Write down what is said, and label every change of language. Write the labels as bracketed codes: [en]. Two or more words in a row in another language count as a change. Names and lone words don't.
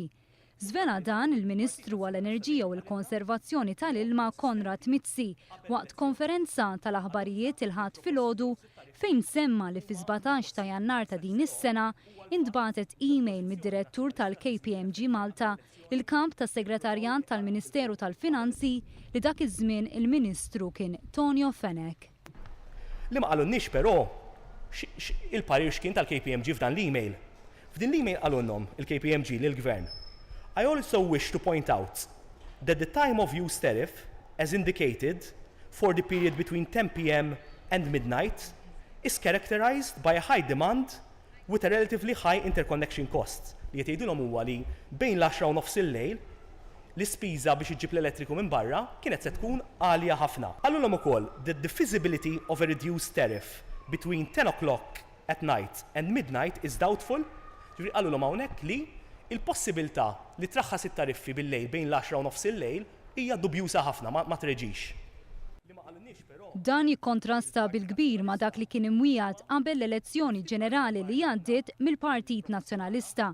[mt] Żvela dan il-Ministru għall-Enerġija u l-Konservazzjoni tal-Ilma Konrad Mizzi waqt konferenza tal-aħbarijiet il-ħadd filgħodu fejn semma li fi 17 ta' Jannar ta' din is-sena intbagħtet email mid-direttur tal-KPMG Malta lil kap tas-Segretarjat tal-Ministeru tal-Finanzi li dak iż-żmien il-Ministru kien Tonio Fenek. Li ma qalunniex però il-parir x'kien tal-KPMG f'dan l-email. F'din l-email qalulhom il-KPMG lill-Gvern. [en] I also wish to point out that the time of use tariff, as indicated for the period between 10 p.m. and midnight, is characterized by a high demand with a relatively high interconnection cost. [mt] Li jtgħidulhom huwa li bejn l-10 u nofs il-lejl l-ispiża biex iġġib l-elettriku minn barra kienet se tkun għalja ħafna. Għallulhom ukoll [en] that the feasibility of a reduced tariff between 10 o'clock at night and midnight is doubtful. [mt] Ġifieri għallulhom hawnhekk li il-possibilità li traħħas it-tariffi bil-lejl bejn l-10 u nofs il-lejl hija dubjuża ħafna ma treġix. Dan jikkontrasta bil-kbir ma dak li kien imwiegħed qabel l-elezzjoni ġenerali li għaddiet mill-Partit Nazzjonalista.